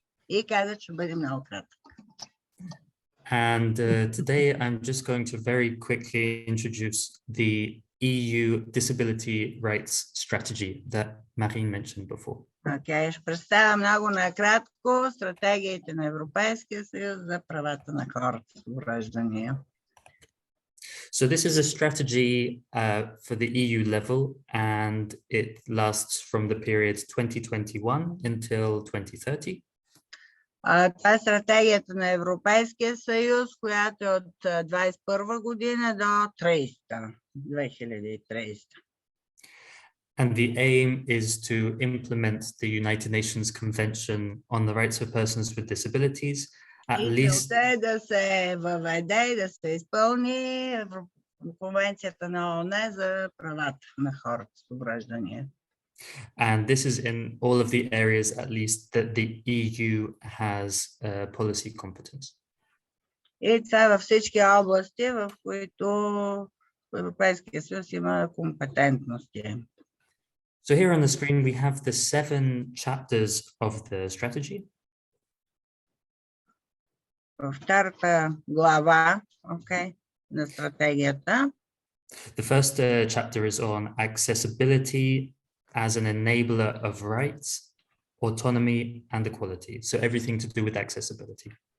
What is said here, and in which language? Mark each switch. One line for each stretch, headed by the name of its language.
Bulgarian: И каза, че бъде много кратък.
English: And today I'm just going to very quickly introduce the EU Disability Rights Strategy that Marine mentioned before.
Bulgarian: Okay, ще представя много накратко стратегиите на Европейския съюз за правата на хората с увреждания.
English: So this is a strategy for the EU level, and it lasts from the period 2021 until 2030.
Bulgarian: Това е стратегията на Европейския съюз, която е от 2021 година до 2030.
English: And the aim is to implement the United Nations Convention on the Rights of Persons with Disabilities, at least.
Bulgarian: Целта е да се въведе и да се изпълни Конвенцията на ООН за правата на хората с увреждания.
English: And this is in all of the areas, at least, that the EU has policy competence.
Bulgarian: И това е във всички области, в които Европейския съюз има компетентности.
English: So here on the screen, we have the 7 chapters of the strategy.
Bulgarian: Във втората глава, на стратегията.
English: The first chapter is on accessibility as an enabler of rights. autonomy, and equality. So everything to do with accessibility.